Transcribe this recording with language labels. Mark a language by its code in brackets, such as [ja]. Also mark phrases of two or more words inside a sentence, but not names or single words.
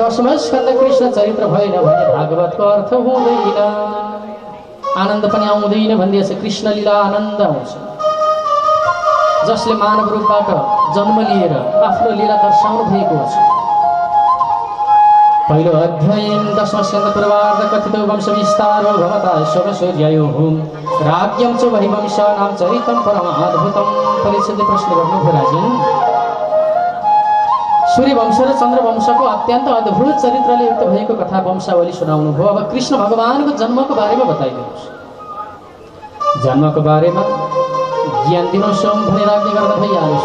[ne] 10औं स्कन्ध कृष्ण चरित्र भएन भने भागवतको अर्थ हुँदैन, आनन्द पनि आउँदैन भनिदिएछ। कृष्ण लीला आनन्द आउँछ। जसले मानव रूपबाट जन्म लिएर आफ्नो लीला दर्शाउनु भएको छ। पहिलो अध्याय 10औं स्कन्ध पूर्वार्ध [sa] कथित वंश विस्तारो भवता शोकसूर्ययोः राज्यं च वैवंशानां चरितं परमाद्भुतं। [ne] परीक्षितले प्रश्न गर्नुभयो, राजन सूर्यवंश र चन्द्रवंशको अत्यन्त अद्भुत चरित्रले युक्त भएको कथा वंशावली सुनाउनु भयो। अब कृष्ण भगवानको जन्मको बारेमा बताइदिनुहोस्। जन्मको बारेमा ज्ञान दिनुहोस् भनेर आज्ञा गर्दा भइहाल्छ।